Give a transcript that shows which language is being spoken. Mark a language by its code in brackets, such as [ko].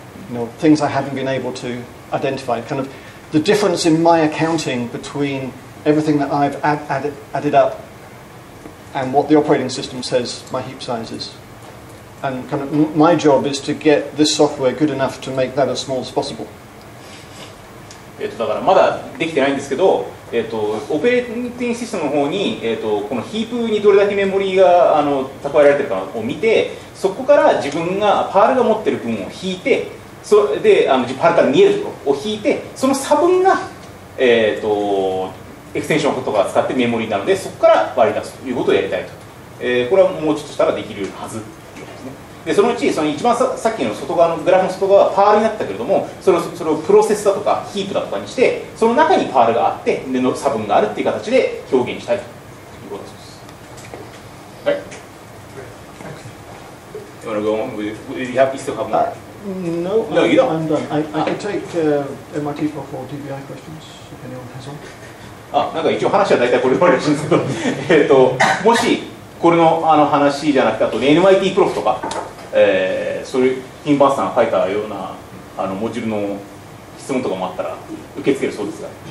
[en] You know, things I haven't been able to identify. Kind of the difference in my accounting between everything that I've added up and what the operating system says my heap size is. And kind of my job is to get this software good enough to make that as small as possible. [ja] だからまだできてないんですけど、オペレーティングシステムの方に、このヒープにどれだけメモリーが蓄えられてるかを見て、そこから自分がパールが持ってる分を引いて、それでパールから見えるところを引いて、その差分が、エクステンションとか使ってメモリーなので、そこから割り出すということをやりたいと。これはもうちょっとしたらできるはず。でそのうちその一番さっきの外側のグラフの外側はパールになったけれども、それをプロセスだとかヒープだとかにして、その中にパールがあってでの差分があるっていう形で表現したいということです。はい。 [en] You want to go on? You still have more? No, you don't. I'm done. I can take MIT Prof or DBI questions if anyone has one. [ja] なんか一応話は大体これで終わりらしいんですけど、もしこれの話じゃなくて、あと NYT プロフとか、そういうティンバースさんが書いたようなモジュールの質問とかもあったら受け付けるそうですが。